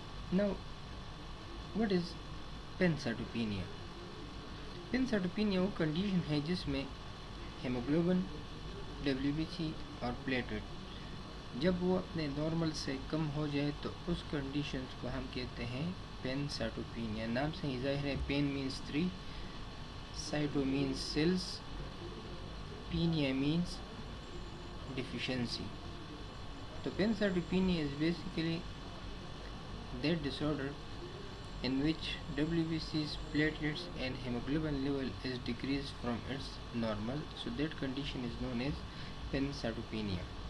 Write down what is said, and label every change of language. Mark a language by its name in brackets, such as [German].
[English] Now, what is pancytopenia? [Hindi] Pancytopenia वो condition है जिसमें हेमोग्लोबिन, WBC और प्लेटलेट जब वो अपने नॉर्मल से कम हो जाए तो उस कंडीशन को हम कहते हैं पैनसाइटोपेनिया. नाम से ही जाहिर है, pen means 3, cyto means sales, पेनिया means deficiency. तो [English] Pancytopenia is basically that disorder in which WBC's, platelets and hemoglobin level is decreased from its normal, so that condition is known as pancytopenia.